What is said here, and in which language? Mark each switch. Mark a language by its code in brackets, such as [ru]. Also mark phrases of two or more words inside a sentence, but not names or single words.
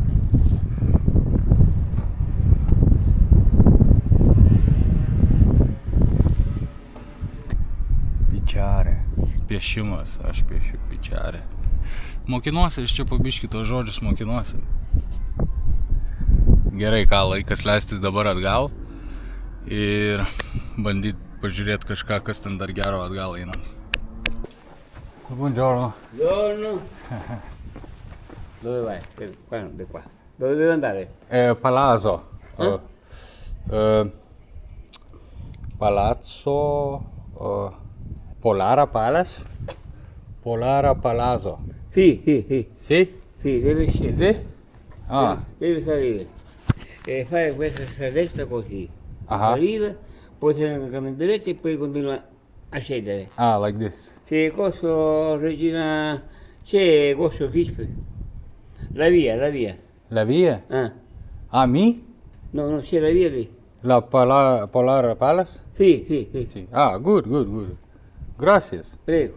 [lt] Pičiarė. Piešimas, aš piešiu pičiarė. Mokinuosi, iš čia pabiški tos žodžius mokinuosi. Gerai, ką laikas leistis dabar atgal ir bandyti pažiūrėti kažką, kas ten dar gero atgal einant. [it] Buongiorno. Buongiorno. Dove vai? Di qua. Dove devi andare? Palazzo. Palazzo. Polara Palace? Polara Palazzo. Sì. Sì? Sì, devi scendere. Sì? Ah. Devi salire. E fare questa stradetta così. Ah. Salire, poi se ne cammini diretto e poi continua a scendere. [en] Ah, like this. [it] C'è questo Regina. C'è questo Crispe. La via. La via? Ah. [en] Ah, me? [it] No, c'è la via lì. La Polara Palace? Sì. Sì. Ah, good. Gracias. Prego.